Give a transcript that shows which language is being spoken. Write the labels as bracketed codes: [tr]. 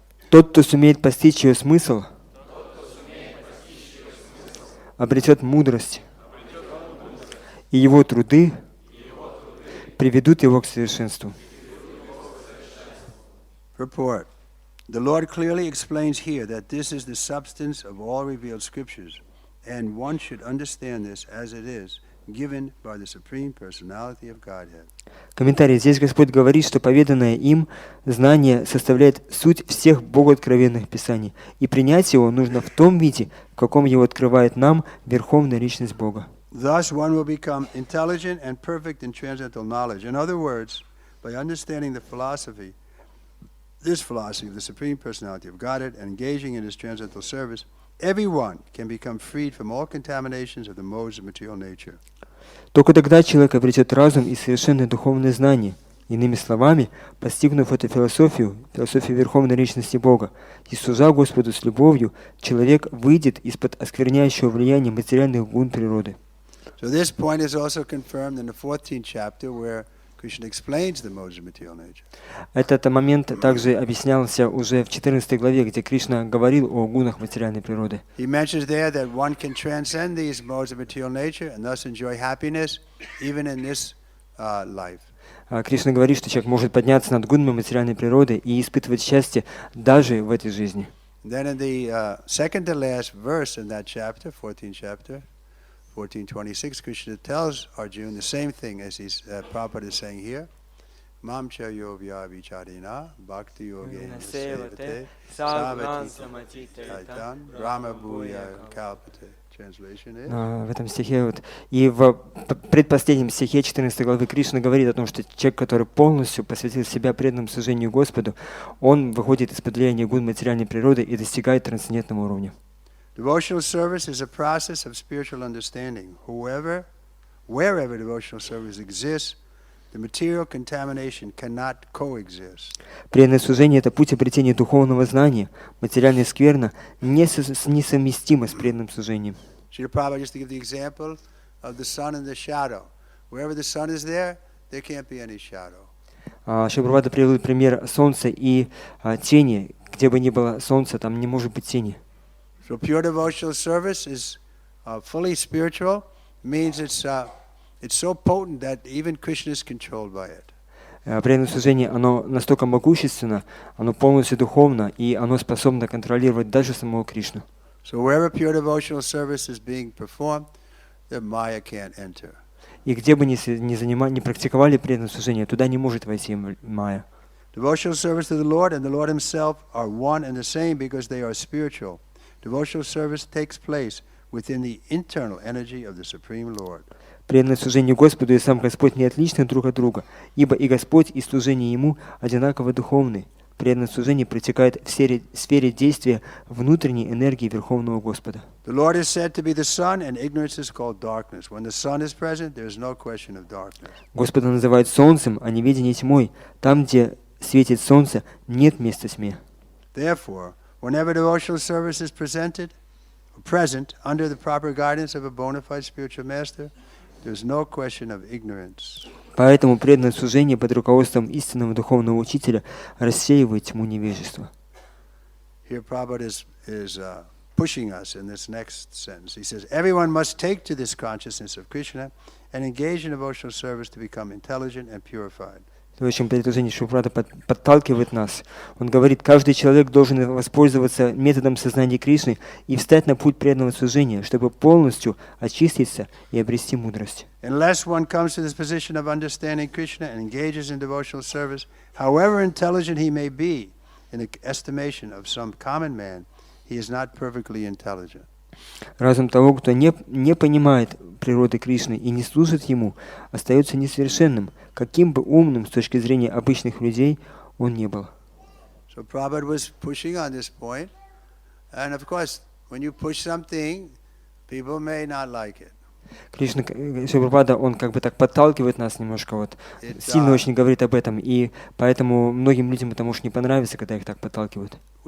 [ru] Тот, кто сумеет постичь ее смысл, обретет мудрость, и его труды приведут его к совершенству». [en] Report. The Lord clearly explains here that this is the substance of all revealed scriptures, and one should understand this as it is, given by the Supreme Personality of Godhead. [ru] Комментарий. Здесь Господь говорит, что поведанное им знание составляет суть всех богооткровенных писаний, и принять его нужно в том виде, в каком его открывает нам Верховная Личность Бога. [en] Thus one will become intelligent and perfect in transcendental knowledge. In other words, by understanding this philosophy of the Supreme Personality of Godhead and engaging in His transcendental service, everyone can become freed from all contaminations of the modes of material nature. [ru] Только тогда человек обретет разум и совершенное духовное знание. Иными словами, постигнув эту философию Верховной Личности Бога, и служа Господу с любовью, человек выйдет из-под оскверняющего влияния материальных гун природы. [en] So this point is also confirmed in the 14th chapter, where Krishna explains the modes of material nature. [ru] Этот момент также объяснялся уже в 14 главе, где Кришна говорил о гунах материальной природы. [en] He mentions there that one can transcend these modes of material nature and thus enjoy happiness even in this life. [ru] Кришна говорит, что человек может подняться над гунами материальной природы и испытывать счастье даже в этой жизни. [en] Then in the second to last verse in that chapter, 14th chapter, 14:26, Krishna tells Arjuna the same thing as Prabhupada is saying here. [sa] Mam cha yovya vichadena bhakti yogena sevate savati taitan rama bhuya kalpate. [en] Translation is. [ru] В этом стихе и в предпоследнем стихе 14 главы Кришна говорит о том, что человек, который полностью посвятил себя преданному служению Господу, он выходит из-под влияния гун материальной природы и достигает трансцендентного уровня. [en] Devotional service is a process of spiritual understanding. Wherever devotional service exists, The material contamination cannot coexist. [ru] Преданное служение – это путь обретения духовного знания. Материальная скверна несовместима с преданным служением. [en] Srila Prabhupada used to give the example of the sun and the shadow. Wherever the sun is there can't be any shadow. [ru] Шрила Прабхупада привел пример солнца и тени. Где бы ни было солнца, там не может быть тени. [en] So pure devotional service is fully spiritual. Means it's so potent that even Krishna is controlled by it. [ru] Преданное служение, оно настолько могущественно, оно полностью духовно, и оно способно контролировать даже самого Кришну. [en] So wherever pure devotional service is being performed, the Maya can't enter. [ru] И где бы ни практиковали преданное служение, туда не может войти майя. [en] Devotional service to the Lord and the Lord Himself are one and the same because they are spiritual. Devotional service takes place within the internal energy of the Supreme Lord. [ru] Преданное служение Господу и сам Господь не отличны друг от друга, ибо и Господь, и служение Ему одинаково духовны. Преданное служение протекает в сфере действия внутренней энергии Верховного Господа. [en] The Lord is said to be the sun, and ignorance is called darkness. When the sun is present, there is no question of darkness. [ru] Господа называют солнцем, а неведение тьмой. Там, где светит солнце, нет места тьме. [en] Therefore, whenever devotional service is present under the proper guidance of a bona fide spiritual master, there is no question of ignorance. [ru] Поэтому преданное служение под руководством истинного духовного учителя рассеивает тьму невежества. [en] Here Prabhupada is pushing us in this next sentence. He says, everyone must take to this consciousness of Krishna and engage in devotional service to become intelligent and purified. [ru] То, о чем предложение Шрила Прабхупады подталкивает нас. Он говорит, каждый человек должен воспользоваться методом сознания Кришны и встать на путь преданного служения, чтобы полностью очиститься и обрести мудрость. [en] Unless one comes to this position of understanding Krishna and engages in devotional service, however intelligent he may be, in the estimation of some common man, he is not perfectly intelligent. [ru] Разум того, кто не понимает природы Кришны и не служит Ему, остается несовершенным, каким бы умным с точки зрения обычных людей он не был. [en] So Prabhupada was pushing on this point, and of course, when you push something, people may not like it. [ru] Кришна, Шрила Прабхупада, он как бы так подталкивает нас немножко, сильно очень говорит об этом, и поэтому многим людям это может не понравиться, когда их так подталкивают.